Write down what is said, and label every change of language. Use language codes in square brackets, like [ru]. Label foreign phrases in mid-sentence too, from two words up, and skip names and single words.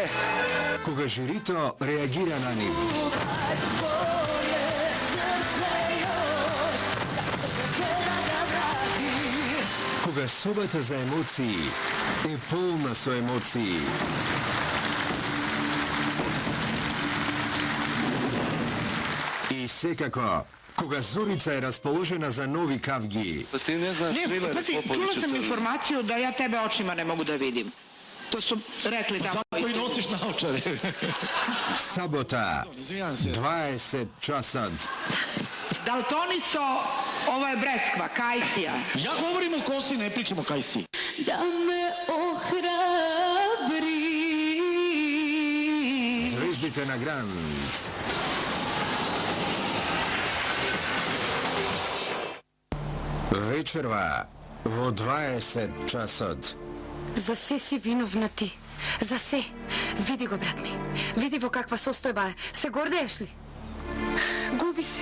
[mk] Кога жирито реагира на нив. Кога собата за емоции е полна со емоции. И секако, кога Зорица е расположена за нови кавги. Ти не знаеш Трилер [sr] Пази, чула sam informaciju da ja tebe očima ne mogu da vidim. To su rekli tamo. Zato i nosiš naočare. [mk] Saboта, 20 časad. [sr] Daltonisto, ovo je Breskva, Kajsija. Ja govorim o kosi, ne pričam o Kajsi. Da me ohrabri. [mk] Ѕвездите на Гранд. Вечерва во 20 часот. За се си виновна ти. За се. Види го, брат ми. Види во каква состојба е. Се гордееш ли? Губи се.